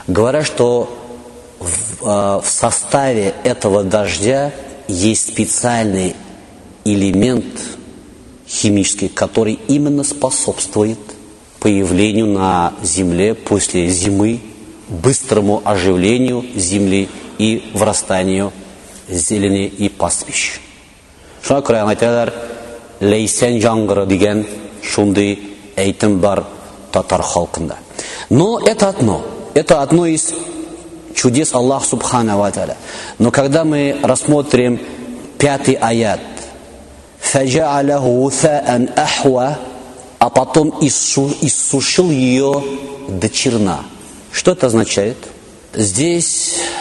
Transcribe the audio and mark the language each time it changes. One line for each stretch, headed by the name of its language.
Russian: Говорят, что в составе этого дождя есть специальный элемент химический, который именно способствует появлению на земле после зимы, быстрому оживлению земли и врастанию зелени и пастбищ.
Tatar: Шуна күрә айтадар, лейсен жаңғыры деген шундай әйтім бар татар халқында.
Russian: Но это одно из чудес Аллаха Субхана ва Тааля. Но когда мы рассмотрим пятый аят,
Arabic: فَجَعَلَهُ غُثَاءً أَحْوَى,
Russian: а потом иссушил ее до черна. Что это означает? Здесь